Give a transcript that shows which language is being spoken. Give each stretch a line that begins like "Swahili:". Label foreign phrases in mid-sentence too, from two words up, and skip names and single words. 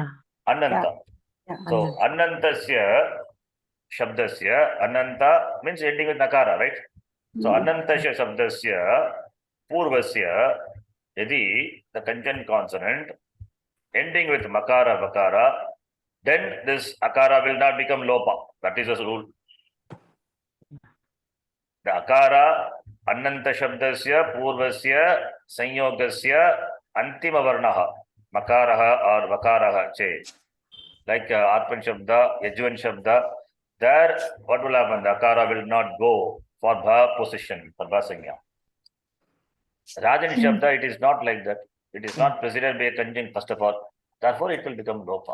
English: Ananta. So,
Sanskrit: अनन्तस्य, शब्दस्य,
English: Ananta means ending with Nakara, right? So,
Sanskrit: अनन्तस्य शब्दस्य, पूर्वस्य, यदि,
English: the conjunct consonant, ending with makara, vakara, then this akara will not become lopa. That is the rule. The akara,
Sanskrit: अनन्त शब्दस्य, पूर्वस्य, संयोगस्य, अन्तिम वर्णः, मकारः or vakaraha change. Like आत्मन् शब्द, यज्वन् शब्द,
English: there what will happen? The akara will not go for bha position, for
Sanskrit: भ संज्ञा. राजन् शब्द,
English: it is not like that. It is not preceded by a conjunct first of all. Therefore, it will become lopa.